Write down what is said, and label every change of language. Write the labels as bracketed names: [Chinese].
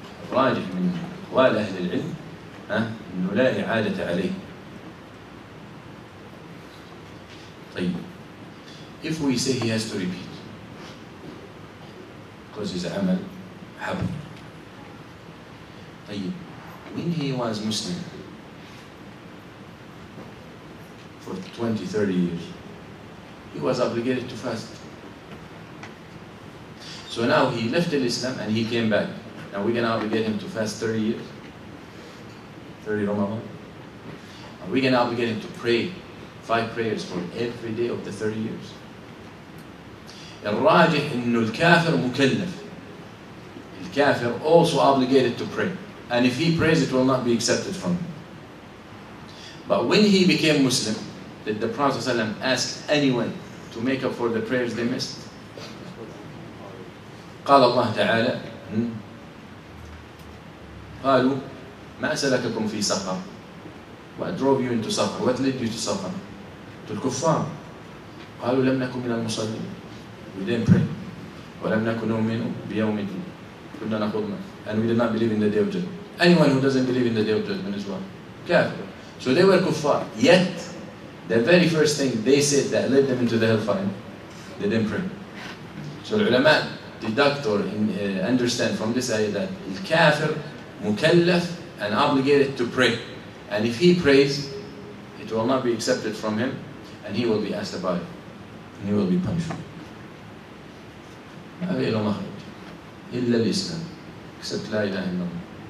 [Arabic] الراجح من أقوال أهل العلم إنه لا إعادة عليه. طيب [English] if we say he has to repeat because his [Arabic] عمل حبط. طيب [English] when he was Muslim for 20-30 years, he was obligated to fast. So now he left Islam and he came back. Now we're going to obligate him to fast 30 years? 30 Ramadan? Are we going to obligate him to pray 5 prayers for every day of the 30 years? [Arabic] الراجح إنه الكافر مكلف. [English] الكافر also obligated to pray. And if he prays, it will not be accepted from him. But when he became Muslim, did the Prophet ﷺ ask anyone to make up for the prayers they missed? [Arabic] قال الله تعالى قالوا ما سلككم في سقر. [English] What drove you into سقر? What led you to سقر? To [Arabic] الكفار. قالوا لم نكن من المصلين. [English] We didn't pray. [Arabic] ولم نكن نؤمن بيوم الدين. كنا نخوض. [English] And we did not believe in the day of judgment. Anyone who doesn't believe in the day of judgment is what? Kafir. So they were kuffar. Yet, the very first thing they said that led them into the hellfire, they didn't pray. So the ulama deduct or understand from this ayah that the kafir mukallaf and obligated to pray. And if he prays, it will not be accepted from him and he will be asked about it. And he will be punished. [Arabic] ما في له مخرج إلا الإسلام [English] except [Arabic] لا إله إلا الله.